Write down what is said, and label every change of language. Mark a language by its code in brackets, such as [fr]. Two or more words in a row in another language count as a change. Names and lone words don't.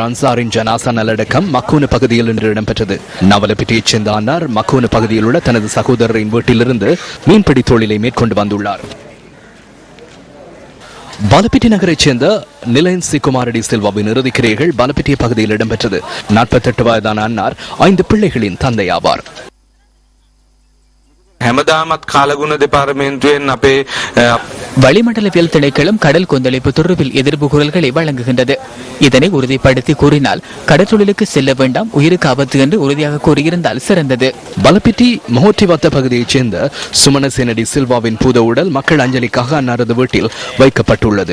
[ta] அன்சாரின் ஜனாசா நல்லடக்கம் மக்கோன பகுதியில் இன்று இடம்பெற்றது. நவலப்பிட்டியைச் சேர்ந்த அன்னார் மக்கோன பகுதியில் உள்ள தனது சகோதரரின் வீட்டிலிருந்து மீன்பிடி தொழிலை மேற்கொண்டு வந்துள்ளார். பலப்பிட்டி நகரைச் சேர்ந்த நிலன்சி குமாரடி சில்வாவின் இறுதிக்கிரைகள் பலப்பிட்டிய பகுதியில் இடம்பெற்றது. 48 வயதான அன்னார் 5 பிள்ளைகளின் தந்தையாவார். [si] හැමදාමත් කාලගුණ දෙපාර්තමේන්තුවෙන් අපේ [ta] வளிமண்டலவியல் திணைக்களம் கடல் கொந்தளிப்பு தொடர்பில் எதிர்ப்பு குரல்களை வழங்குகின்றது. இதனை உறுதிப்படுத்தி கூறினால் கடற்தொழிலுக்கு செல்ல வேண்டாம், உயிருக்கு ஆபத்து என்று உறுதியாக கூறியிருந்தால் சிறந்தது. பலப்பிட்டி மொஹோட்டிவத்த பகுதியைச் சேர்ந்த சுமணசேனடி சில்வாவின் பூத உடல் மக்கள் அஞ்சலிக்காக அன்னாரது வீட்டில் வைக்கப்பட்டுள்ளது.